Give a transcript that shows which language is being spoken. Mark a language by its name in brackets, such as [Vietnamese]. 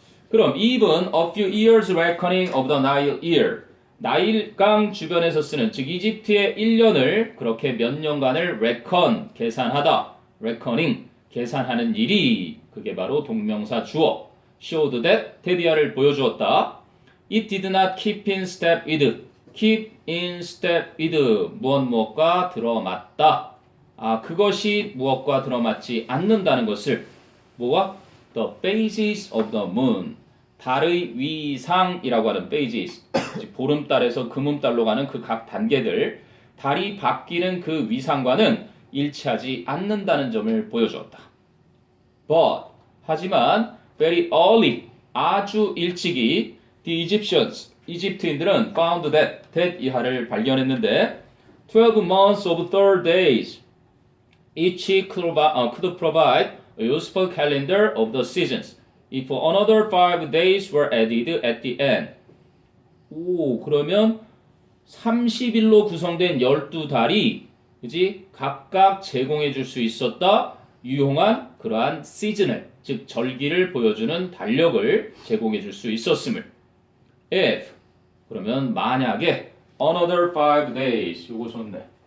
[Korean] 그럼 [English] even a few years reckoning of the Nile year [Korean] 나일강 주변에서 쓰는 즉 이집트의 1년을 그렇게 몇 년간을 reckon 계산하다 reckoning 계산하는 일이 그게 바로 동명사 주어 [English] showed that [Korean] 테디아를 보여주었다. [English] It did not keep in step with keep in step with 무엇과 들어맞다. [Korean] 그것이 무엇과 들어맞지 않는다는 것을 뭐와? [English] The phases of the moon [Korean] 달의 위상이라고 하는 phases 보름달에서 금음달로 가는 그 각 단계들 달이 바뀌는 그 위상과는 일치하지 않는다는 점을 보여주었다. [English] But [Korean] 하지만 [English] very early [Korean] 아주 일찍이 [English] the Egyptians [Korean] 이집트인들은 [English] found that [Korean] 이하를 발견했는데 [English] 12 months of 3 days each could provide a useful calendar of the seasons if another 5 days were added at the end. [Korean] 그러면 30일로 구성된 12달이 그지 각각 제공해 줄 수 있었다. 유용한 그러한 시즌을 즉 절기를 보여주는 달력을 제공해 줄 수 있었음을. If 그러면 만약에 [English] another 5 days [Korean] 요거 좋네.